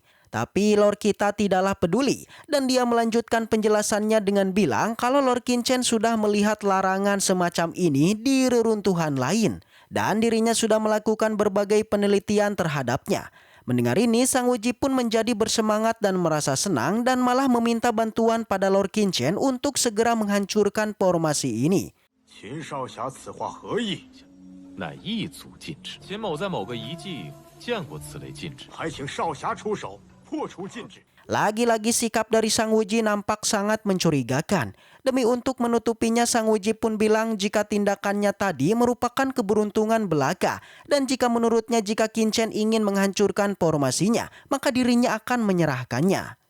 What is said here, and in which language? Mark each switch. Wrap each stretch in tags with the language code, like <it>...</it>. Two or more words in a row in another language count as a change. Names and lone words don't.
<id>Tapi Lord kita tidaklah peduli dan dia melanjutkan penjelasannya dengan bilang kalau Lord Qinchen sudah melihat larangan semacam ini di reruntuhan lain dan dirinya sudah melakukan berbagai penelitian terhadapnya. Mendengar ini Sang Wuji pun menjadi bersemangat dan merasa senang dan malah meminta bantuan pada Lord Qinchen untuk segera menghancurkan formasi ini.</id> <zh>秦少侠此话何意？乃一族禁制。秦某在某个遗迹见过此类禁制，还请少侠出手破除禁制。</zh> <id>Lagi-lagi sikap dari Sang Wuji nampak sangat mencurigakan. Demi untuk menutupinya, Sang Wuji pun bilang jika tindakannya tadi merupakan keberuntungan belaka. Dan jika menurutnya jika Qinchen ingin menghancurkan formasinya, maka dirinya akan menyerahkannya.</id>